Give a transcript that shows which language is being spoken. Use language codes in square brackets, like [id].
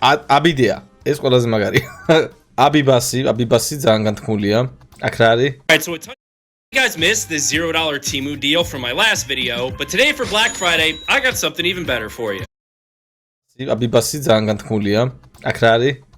[ka] Abidea. ეს ყველაზე მაგარია. Abibasi ძალიან განთქმულია. აქ რა არის? [en] Alright, so a ton you guys missed the $0 Temu deal from my last video, but today for Black Friday, I got something even better for you. [ka] Abibasi ძალიან განთქმულია. აქ რა არის?